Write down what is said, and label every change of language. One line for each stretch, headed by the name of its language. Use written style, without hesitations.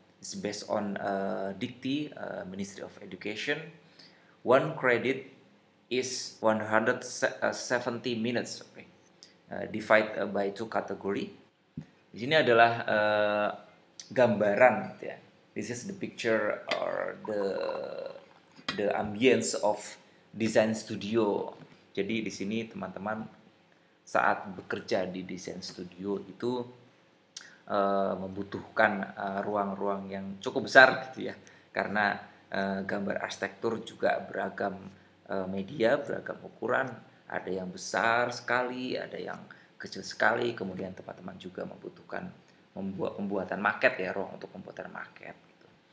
English: It's based on Dikti, Ministry of Education. One credit is 170 minutes, divided by 2 category.
Indonesian: Di sini adalah gambaran gitu ya.
English: This is the picture or the ambience of design studio.
Indonesian: Jadi di sini teman-teman saat bekerja di desain studio itu membutuhkan ruang-ruang yang cukup besar gitu ya, karena gambar arsitektur juga beragam media, beragam ukuran, ada yang besar sekali, ada yang kecil sekali, kemudian teman-teman juga membutuhkan pembuatan maket ya, ruang untuk pembuatan maket gitu.